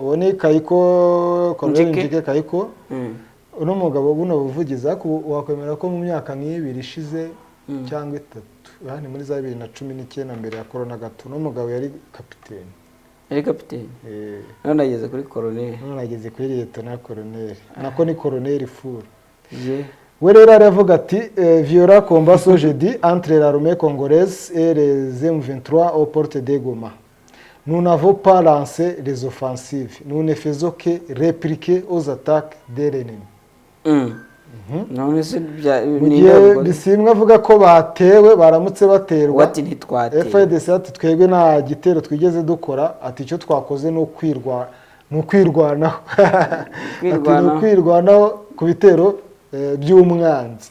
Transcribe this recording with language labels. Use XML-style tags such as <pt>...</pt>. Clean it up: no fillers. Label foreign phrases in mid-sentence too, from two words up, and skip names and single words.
<rw>Uwo ni Kayiko, Colonel Njike Kayiko. Uno mugabo buno buvugiza ko wakwemera ko mu myaka nk'ibiri ishize cyangwa 3, yani muri za 2019 mbere ya corona gato, no mugabo yari kapiteni. Yari kapiteni? None ageze kuri colonel. None ageze kuri lieutenant colonel. Nako ni colonel furu. We rero aravuga ati</rw> <fr>violent combat ce jeudi entre l'armée congolaise et les M23 aux portes de Goma. Nous n'avons pas lancé les offensives. Nous ne faisons que répliquer aux attaques de l'ennemi.</fr> <rw>None se bisimwe avuga ko batewe, baramutse baterwa. Ati ntitwateye. FARDC ati twebwe nta gitero twigeze dukora, ati icyo twakoze no kwirwanaho. Kwirwanaho ku bitero by'umwanzi.</rw>